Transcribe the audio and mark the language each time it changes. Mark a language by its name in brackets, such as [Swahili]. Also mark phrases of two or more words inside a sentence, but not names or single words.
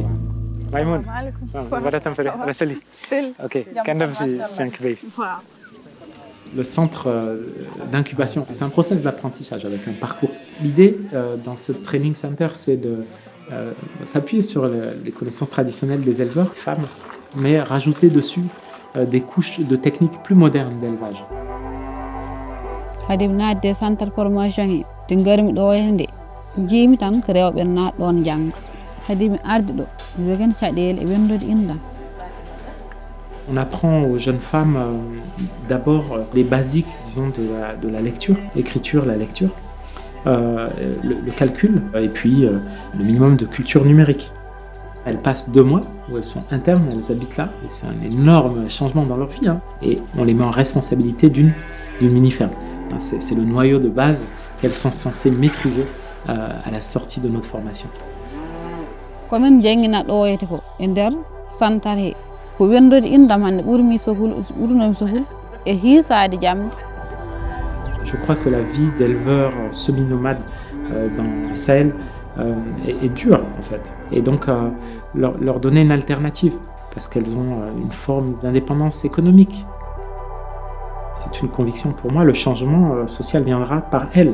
[French] Maïmoun, le centre d'incubation, c'est un process d'apprentissage avec un parcours. L'idée dans ce training center, c'est de s'appuyer sur les connaissances traditionnelles des éleveurs, femmes, mais rajouter dessus des couches de techniques plus modernes d'élevage. [Fula] Hade mi naatde [French] centre formation [Fula] he te garmi ɗo hende jeemi tan ko rewɓe naat ɗon janga hade mi ardi ɗo mi jogen caɗele e wendude indam. [French] On apprend aux jeunes femmes d'abord les basiques, disons, de la lecture, l'écriture, la lecture, le calcul et puis le minimum de culture numérique. Elles passent 2 mois où elles sont internes, elles habitent là, et c'est un énorme changement dans leur vie, hein. Et on les met en responsabilité d'une mini-ferme. C'est le noyau de base qu'elles sont censées maîtriser à la sortie de notre formation. [Fula] Komin jangina ɗoyete ko e nder santar he ko wendude indam hande ɓurnomi sohul e hiisade jamde. [French] Je crois que la vie d'éleveur semi-nomade dans le Sahel est dure en fait. Et donc leur donner une alternative parce qu'elles ont une forme d'indépendance économique. C'est une conviction pour moi, le changement social viendra par elles.